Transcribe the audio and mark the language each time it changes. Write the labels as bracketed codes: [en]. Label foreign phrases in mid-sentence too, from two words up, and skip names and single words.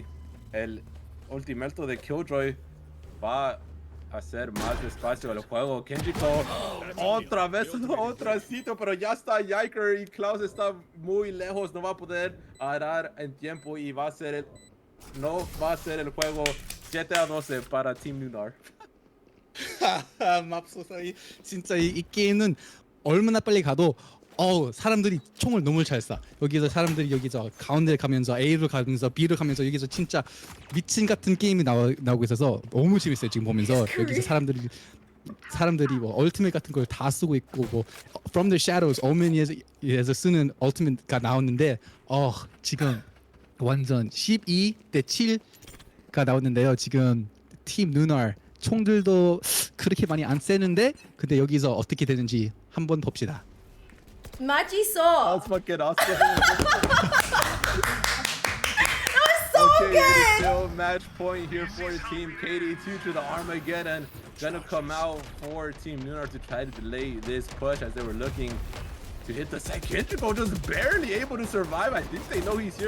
[es] El ultimato de Killjoy va a hacer más despacio el juego. Kenjiko otra vez otro sitio, pero ya está Yiker y Klaus está muy lejos. No va a poder agarrar en tiempo y va a ser no va a ser el juego 7-12 para Team Nunar. [ko] 맙소사. 진짜 이 게임은 얼마나 빨리 가도 사람들이 총을 너무 잘 쏴. 여기서 사람들이 여기서 가운데 가면서 A로 가면서 B로 가면서 여기서 진짜 미친 같은 게임이 나오고 있어서 너무 재밌어요. 지금 보면서 여기서 사람들이 뭐 얼티밋 같은 걸 다 쓰고 있고 뭐 From the Shadows 오맨에서 쓰는 얼티밋가 나왔는데 지금 완전 12대 7가 나왔는데요. 지금 팀 누나 총들도 그렇게 많이 안 세는데 근데 여기서 어떻게 되는지 한번 봅시다. 맛있어. [en] That's fucking awesome. That was so good. good. Still match point here for Team Katie. 2 to the Armageddon. Gonna come out for Team Nunar to try to delay this push as they were looking to hit the second. Kenjiko just barely able to survive. I think they know he's here.